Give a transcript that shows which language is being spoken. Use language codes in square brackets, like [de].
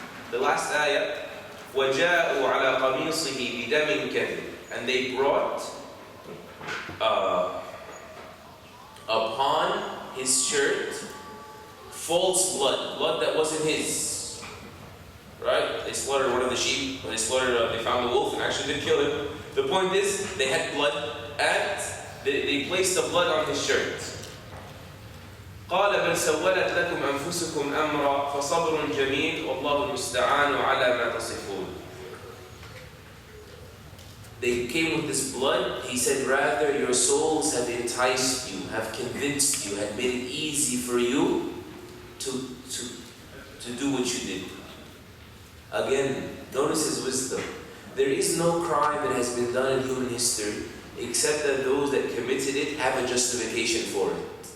[en] The last ayah, [ar] وَجَاءُوا عَلَى قَمِيصِهِ بِدَمٍ كَذِبٍ, [en] and they brought upon his shirt false blood that wasn't his. Right? They slaughtered one of the sheep, when they found the wolf and actually did kill him. The point is, they had blood and they placed the blood on his shirt. [ar] قال بل سولت لكم أنفسكم أمرا فصبر جميل والله المستعان على ما تصفون. [en] They came with this blood. He said, rather your souls have enticed you, have convinced you, have made it easy for you to do what you did. Again, notice his wisdom. There is no crime that has been done in human history except that those that committed it have a justification for it.